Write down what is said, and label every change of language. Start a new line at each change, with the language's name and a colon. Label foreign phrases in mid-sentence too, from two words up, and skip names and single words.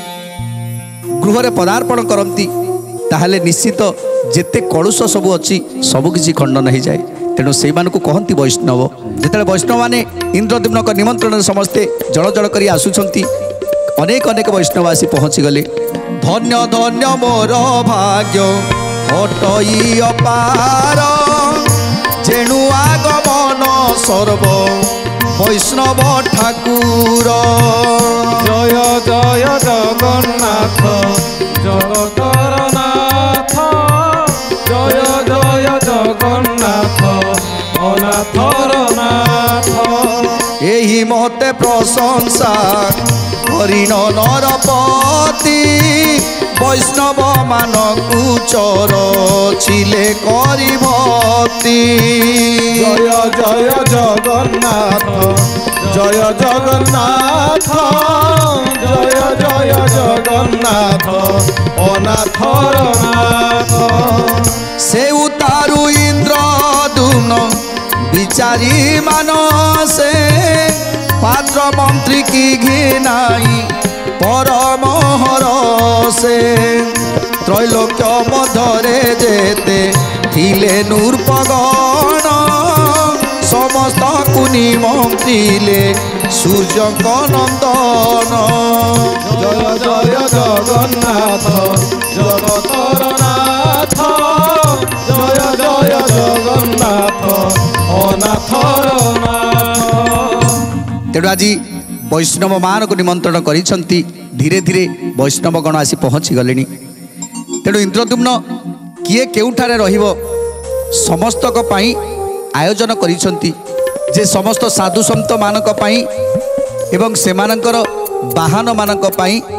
Odia: ଗୃହରେ ପଦାର୍ପଣ କରନ୍ତି ତାହେଲେ ନିଶ୍ଚିତ ଯେତେ କଳୁଷ ସବୁ ଅଛି ସବୁକିଛି ଖଣ୍ଡନ ହୋଇଯାଏ ତେଣୁ ସେଇମାନଙ୍କୁ କହନ୍ତି ବୈଷ୍ଣବ ଯେତେବେଳେ ବୈଷ୍ଣବମାନେ ଇନ୍ଦ୍ରଦ୍ୟୁମ୍ନଙ୍କ ନିମନ୍ତ୍ରଣରେ ସମସ୍ତେ ଜଳ ଜଳ କରି ଆସୁଛନ୍ତି ଅନେକ ଅନେକ ବୈଷ୍ଣବ ଆସି ପହଞ୍ଚିଗଲେ ଧନ୍ୟ ଧନ୍ୟ ମୋର ଭାଗ୍ୟ ଅଟଇ ଅପାର ଯେଣୁ ଆଗମନ ସର୍ବ ବୈଷ୍ଣବ ଠାକୁର ଜୟ ଜୟ ଜଗନ୍ନାଥ ଜଗତର ନାଥ ଜୟ ଜୟ ଜଗନ୍ନାଥ ଅନାଥର ନାଥ ଏହି ମତେ ପ୍ରଶଂସା ହରିଣ ନରପତି ବୈଷ୍ଣବ ମାନଙ୍କୁ ଚର ଥିଲେ କରିଭକ୍ତି ଜୟ ଜୟ ଜଗନ୍ନାଥ ଜୟ ଜଗନ୍ନାଥ ଜୟ ଜୟ ଜଗନ୍ନାଥ ଅନାଥର ନାଥ ସେ ଉତାରୁ ଇନ୍ଦ୍ରଦ୍ୟୁମ୍ନ ବିଚାରି ମାନସେ ପାତ୍ର ମନ୍ତ୍ରୀ କି ଘିନାଇ ପରମ ହରସେ ତ୍ରୈଲୋକ୍ୟ ମଧ୍ୟରେ ଯେତେ ଥିଲେ ନୃପଗଣ ସମସ୍ତଙ୍କୁ ନିମନ୍ତ୍ରିଲେ ସୂର୍ଯ୍ୟଙ୍କ ନନ୍ଦନ ଜୟ ଜୟ ଜଗନ୍ନାଥ ଜଗତର ନାଥ ଜୟ ଜୟ ଜଗନ୍ନାଥ ଅନାଥର ନାଥ ତେଣୁ ଆଜି ବୈଷ୍ଣବମାନଙ୍କୁ ନିମନ୍ତ୍ରଣ କରିଛନ୍ତି ଧୀରେ ଧୀରେ ବୈଷ୍ଣବଗଣ ଆସି ପହଞ୍ଚିଗଲେଣି ତେଣୁ ଇନ୍ଦ୍ରଦ୍ୟୁମ୍ନ କିଏ କେଉଁଠାରେ ରହିବ ସମସ୍ତଙ୍କ ପାଇଁ ଆୟୋଜନ କରିଛନ୍ତି ଯେ ସମସ୍ତ ସାଧୁସନ୍ତମାନଙ୍କ ପାଇଁ ଏବଂ ସେମାନଙ୍କର ବାହନମାନଙ୍କ ପାଇଁ